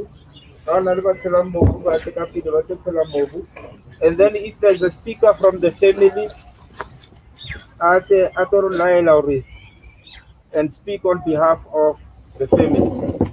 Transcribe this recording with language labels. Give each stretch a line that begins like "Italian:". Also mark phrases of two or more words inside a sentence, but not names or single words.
Southern Sotho: Ha na le ba tshelang mobu, ba tle ka pele ba tlo tshela mobu.
English: And then if there's a speaker from the family,
Southern Sotho: a tlo re laela hore
English: and speak on behalf of the family.